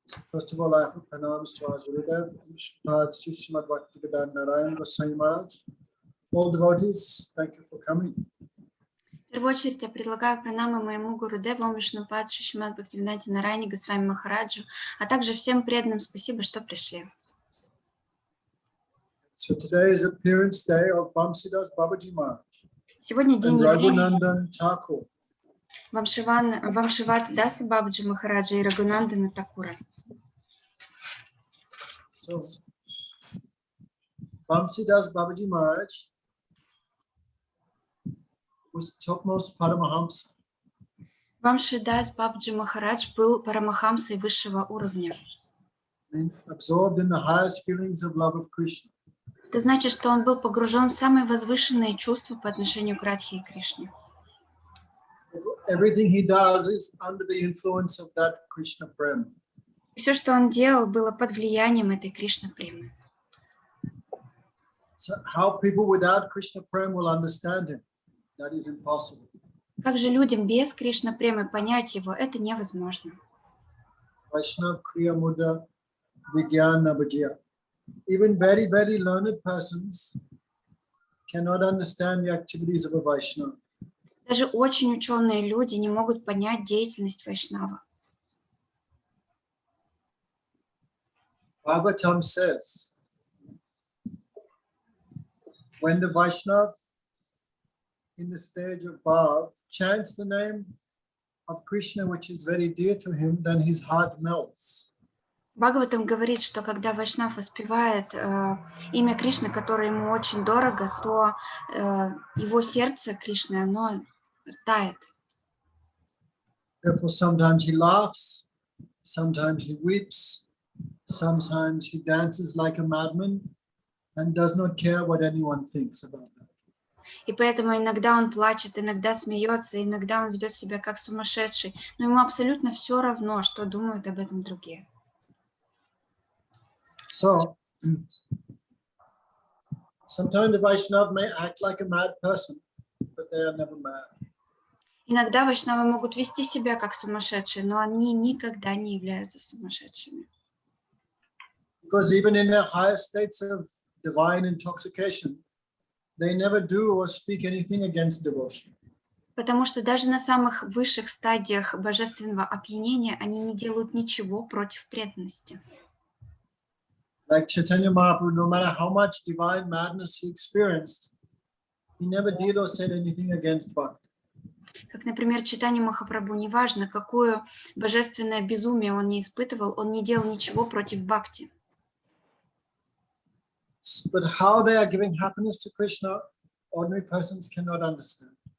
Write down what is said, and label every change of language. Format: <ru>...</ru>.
<en>First of all, I have to pronounce to our Gurudev, Srimad Bhakti-Vedanta Maharaj. All devotees, thank you for coming.</en> <ru>В первую очередь я предлагаю пранамы моему Гурудеву Вишнупад Шримад Бхактивиданте Нарайани Госвами Махараджу, а также всем преданным спасибо, что пришли.</ru> <en>So today is appearance day of Bamsidas Babaji Maharaj.</en> <ru>Сегодня день явления Вамшиват Даса Бабаджи Махараджа и Рагунандана Такура.</ru> <en>So Bamsidas Babaji Maharaj was topmost Paramahamsa.</en> <ru>Вамшидас Бабаджи Махарадж был парамахамсой высшего уровня.</ru> <en>Absorbed in the highest feelings of love of Krishna.</en> <ru>Это значит, что он был погружен в самые возвышенные чувства по отношению к Радхе и Кришне.</ru> <en>Everything he does is under the influence of that Krishna prema.</en> <ru>Все, что он делал, было под влиянием этой Кришна-премы.</ru> <en>So how people without Krishna prema will understand him? That is impossible.</en> <ru>Как же людям без Кришна-премы понять его, это невозможно.</ru> <bn>Vaishnav Kriya Mudra Vigyana Bhajya.</bn> <en>Even very, very learned persons cannot understand the activities of a Vaishnava.</en> <ru>Даже очень ученые люди не могут понять деятельность Вайшнава.</ru> <en>Bhagavatam says, when the Vaishnava in the stage of Bhav chants the name of Krishna, which is very dear to him, then his heart melts.</en> <ru>Бхагаватам говорит, что когда Вайшнав воспевает имя Кришны, которое ему очень дорого, то его сердце Кришны, оно тает.</ru> <en>Therefore, sometimes he laughs, sometimes he weeps, sometimes he dances like a madman and does not care what anyone thinks about that.</en> <ru>И поэтому иногда он плачет, иногда смеется, иногда он ведет себя как сумасшедший, но ему абсолютно все равно, что думают об этом другие.</ru> <en>So, sometimes the Vaishnava may act like a mad person, but they are never mad.</en> <ru>Иногда вайшнавы могут вести себя как сумасшедшие, но они никогда не являются сумасшедшими.</ru> <en>Because even in their highest states of divine intoxication, they never do or speak anything against devotion.</en> <ru>Потому что даже на самых высших стадиях божественного опьянения они не делают ничего против преданности.</ru> <en>Like Chaitanya Mahaprabhu, no matter how much divine madness he experienced, he never did or said anything against bhakti.</en> <ru>Как, например, Чайтанья Махапрабху, неважно, какое божественное безумие он не испытывал, он не делал ничего против бхакти.</ru> <en>But how they are giving happiness to Krishna, ordinary persons cannot understand.</en>